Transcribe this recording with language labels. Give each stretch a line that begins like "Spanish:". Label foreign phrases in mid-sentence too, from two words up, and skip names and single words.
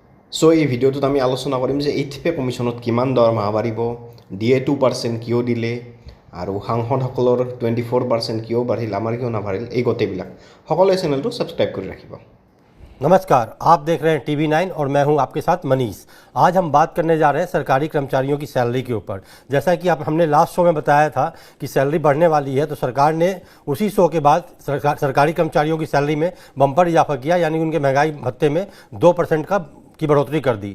Assamese: সো এই ভিডিঅ'টোত আমি আলোচনা কৰিম যে
English: 8th pay commission
Assamese: কিমান দৰমহা বাঢ়িব, দিয়ে 2% কিয় দিলে আৰু সাংসদসকলৰ 24% কিয় বাঢ়িল, আমাৰ কিয় নাবাঢ়িল, এই গোটেইবিলাক সকলোৱে চেনেলটো ছাবস্ক্ৰাইব কৰি ৰাখিব।
Hindi: नमस्कार, आप देख रहे हैं TV9 और मैं हूं आपके साथ मनीष। आज हम बात करने जा रहे हैं सरकारी कर्मचारियों की सैलरी के ऊपर। जैसा कि हमने
English: last show
Hindi: में बताया था कि सैलरी बढ़ने वाली है, तो सरकार ने उसी शो के बाद सरकारी कर्मचारियों की सैलरी में बम्पर इजाफा किया, यानी उनके महंगाई भत्ते में 2% की बढ़ोतरी कर दी।